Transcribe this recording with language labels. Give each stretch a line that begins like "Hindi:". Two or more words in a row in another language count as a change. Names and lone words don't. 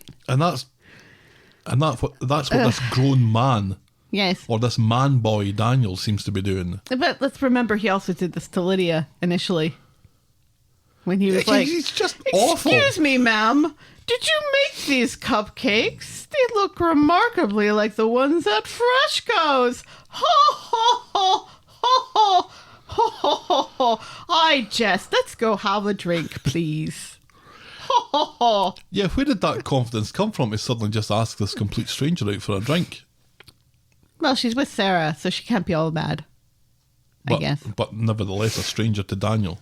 English: And that's what this grown man, yes, or this man boy Daniel seems to be doing. But let's remember he also did this to Lydia initially. When he was he's just awful. Excuse me, ma'am. Did you make these cupcakes? They look remarkably like the ones at Freshco's. Ho, ho, ho, ho, ho, ho, ho, ho. I jest. Let's go have a drink, please. Ho, ho, ho. Yeah, where did that confidence come from to suddenly just ask this complete stranger out for a drink? Well, she's with Sarah, so she can't be all mad. I guess. But nevertheless a stranger to Daniel.